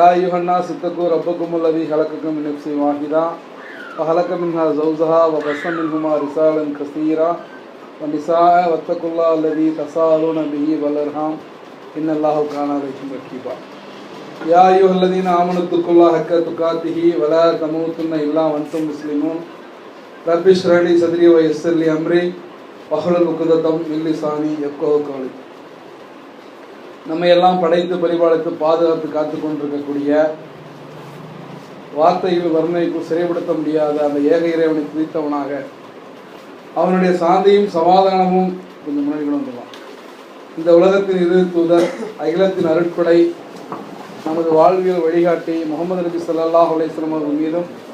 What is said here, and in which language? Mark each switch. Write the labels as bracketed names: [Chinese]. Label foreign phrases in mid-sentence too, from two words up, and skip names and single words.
[Arabic] أيها الناس اتقوا ربكم الذي خلقكم من نفس واحدة وخلق منها زوجها وبث منهما رجالا كثيرا ونساء واتقوا الله الذي تساءلون به والأرحام إن الله كان عليكم رقيبا يا أيها الذين آمنوا اتقوا الله حق تقاته ولا تموتن إلا وأنتم مسلمون رب اشرح لي صدري ويسر لي أمري واحلل عقدة من لساني يفقهوا قولي. [Tamil] நம்ம எல்லாம் படைத்து பரிபாலித்து பாதுகாத்து காத்து கொண்டிருக்கக்கூடிய வார்த்தைகள் வர்ணனைக்கு சிறைப்படுத்த முடியாத அந்த ஏக இறைவனை குறித்தவனாக அவனுடைய சாந்தியும் சமாதானமும் கொஞ்சம் முன்னாடி கொண்டு வந்துடலாம். இந்த உலகத்தின் இரு தூதர் அகிலத்தின் அருட்படை நமது வாழ்வியல் வழிகாட்டி முகமது நபி [Arabic] صلى الله عليه وسلم [Tamil] அவர்கள் மீதும்